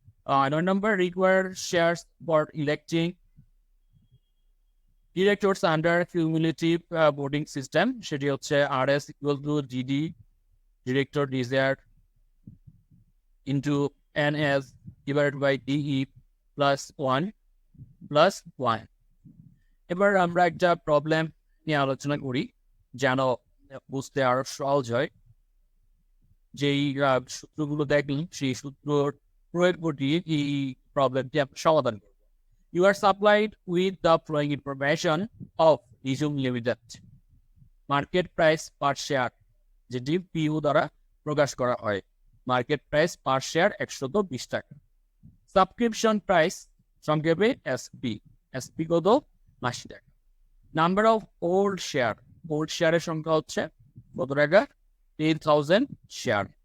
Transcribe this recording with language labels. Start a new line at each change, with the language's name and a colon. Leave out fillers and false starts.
English: 9 number, required shares for electing directors under cumulative voting system,
Bangla: সেটি হচ্ছে
English: RS equal to GD director desired into NS divided by DE plus 1 plus 1.
Bangla: এবার আমরা একটা problem নিয়ে আলোচনা করি যেন বুঝতে আরো সহজ হয়। যেই সূত্রগুলো দেখলাম সেই সূত্র প্রয়োগ ঘটিয়ে এই প্রবলেমটি আমরা সমাধান করব।
English: You are supplied with the following information of Resume Limited.
Bangla: Market price per share, যেটি পিইউ দ্বারা প্রকাশ করা হয়। মার্কেট প্রাইস পার শেয়ার 120 টাকা। সাবস্ক্রিপশন প্রাইস সংক্ষেপে এসপি, এসপি কত 80 টাকা। Number of old share, old শেয়ারের সংখ্যা হচ্ছে কত টাকা 10,000 শেয়ার।